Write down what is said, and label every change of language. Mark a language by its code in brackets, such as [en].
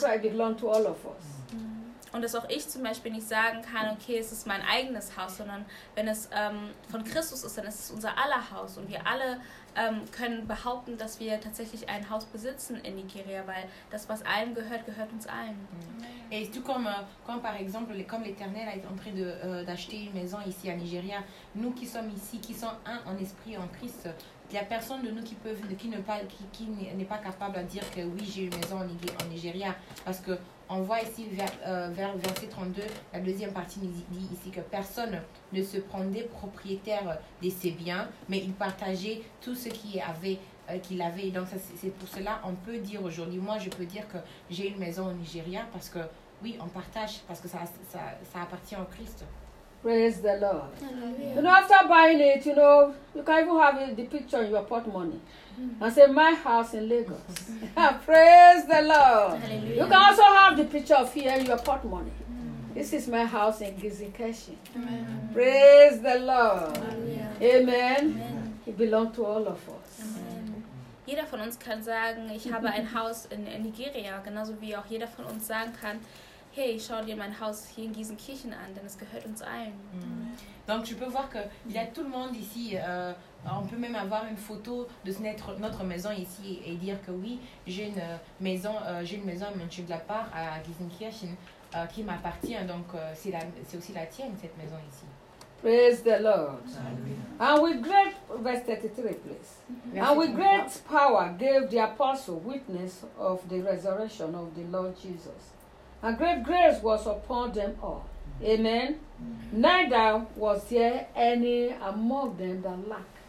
[en] It belongs to all of us. [de] Und dass auch ich zum Beispiel nicht sagen kann, okay, es ist mein eigenes Haus, sondern wenn es von Christus ist, dann ist es unser aller Haus. Und wir alle können behaupten, dass wir tatsächlich ein Haus besitzen in Nigeria, weil das, was allen gehört, gehört uns allen. [fr] Et tout comme, comme par exemple, comme l'Éternel est en train de, d'acheter une maison ici à Nigeria, nous qui sommes ici, qui sommes un en esprit, en Christ, il n'y a personne de nous qui n'est pas capable de dire que oui, j'ai une maison en Nigeria, parce que on voit ici vers verset 32, la deuxième partie dit ici que personne ne se prenait propriétaire de ses biens, mais il partageait tout ce qu'il avait. Donc ça, c'est pour cela qu'on peut dire aujourd'hui, moi je peux dire que j'ai une maison au Nigeria parce que oui, on partage, parce que ça appartient au Christ. [en] Praise the Lord. Mm-hmm. You know, after buying it, you know, you can even have the picture in your portmoney. Mm-hmm. And say, my house in Lagos. Praise the Lord. Hallelujah. You can also have the picture of here in your portmoney. Mm-hmm. This is my house in Gizikeshi. Mm-hmm. Praise the Lord. Hallelujah. Amen. Amen. It belongs to all of us. [de] Jeder von uns kann sagen, ich habe ein Haus in Nigeria, genauso wie auch jeder von uns sagen kann, hey, schau dir mein Haus hier in Gießenkirchen an, denn es gehört uns allen. Mm. [fr] Donc tu peux voir que il y a tout le monde ici. On peut même avoir une photo de notre maison ici et dire que oui, j'ai une maison mais tu de la part à Gießenkirchen qui m'appartient. Donc c'est aussi la tienne cette maison ici. [en] Praise the Lord. Hallelujah. And with great, verse 33, please. Mm-hmm. And with great power gave the apostle witness of the resurrection of the Lord Jesus. And great grace was upon them all. Mm-hmm. Amen. Mm-hmm. Neither was there any among them that lacked.